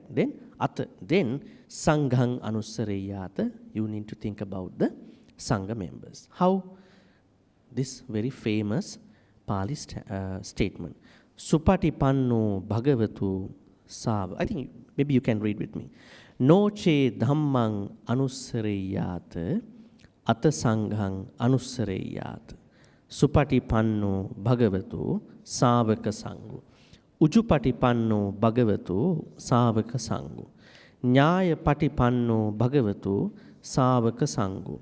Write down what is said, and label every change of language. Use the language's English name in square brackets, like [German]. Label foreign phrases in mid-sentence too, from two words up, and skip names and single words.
[English] Then [Pali] Saṅghang Anusareyata, [English] you need to think about the Saṅgha members. How? This very famous Pali statement. [Pali] Supatipanno Bhagavatu Sava. [English] I think maybe you can read with me. [Pali] Noche dhammang anusareyata ata sanghang anusareyata. Supatipanno Bhagavatu Savaka Sanghu. Ujupatipanno Bhagavatu Savaka Sanghu. Nyaya patipanno Bhagavatu Savaka Sanghu.